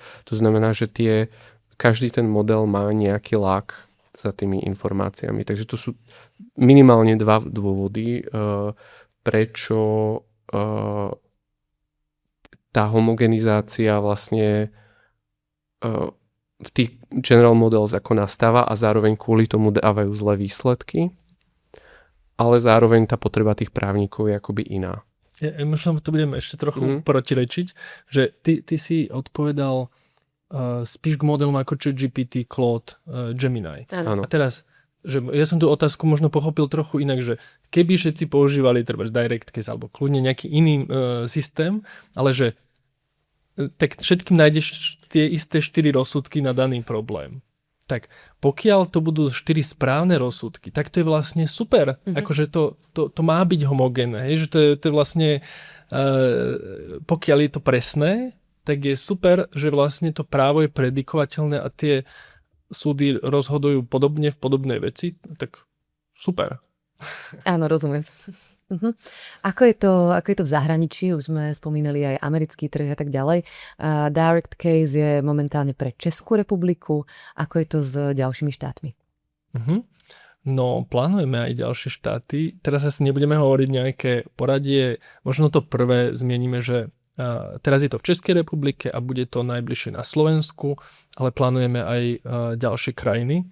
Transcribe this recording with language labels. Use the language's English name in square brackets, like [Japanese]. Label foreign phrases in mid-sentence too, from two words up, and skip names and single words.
[Slovak] To znamená, že každý ten model má nejaký lag za tými informáciami. Takže to sú minimálne dva dôvody, prečo tá homogenizácia vlastne v tých [English] general models [Slovak] ako nastáva a zároveň kvôli tomu dávajú zlé výsledky, ale zároveň tá potreba tých právnikov je akoby iná. Možno to budem ešte trochu protirečiť, že ty si odpovedal spíš k modelom ako ChatGPT, Claude, Gemini. Áno. A teraz, že ja som tú otázku možno pochopil trochu inak, že keby všetci používali treba direct case alebo kľudne nejaký iný systém, ale že tak všetkým nájdeš tie isté 4 rozsudky na daný problém. Tak pokiaľ to budú 4 správne rozsudky, tak to je vlastne super. Akože to má byť homogénne. Že to je vlastne, pokiaľ je to presné, tak je super, že vlastne to právo je predikovateľné a tie súdy rozhodujú podobne v podobnej veci. Tak super. Áno, rozumiem. Ako je to v zahraničí? Už sme spomínali aj americký trh a tak ďalej. Direct case je momentálne pre Českú republiku. Ako je to s ďalšími štátmi? No, plánujeme aj ďalšie štáty. Teraz asi nebudeme hovoriť nejaké poradie. Možno to prvé zmienime, že teraz je to v Českej republike a bude to najbližšie na Slovensku, ale plánujeme aj ďalšie krajiny.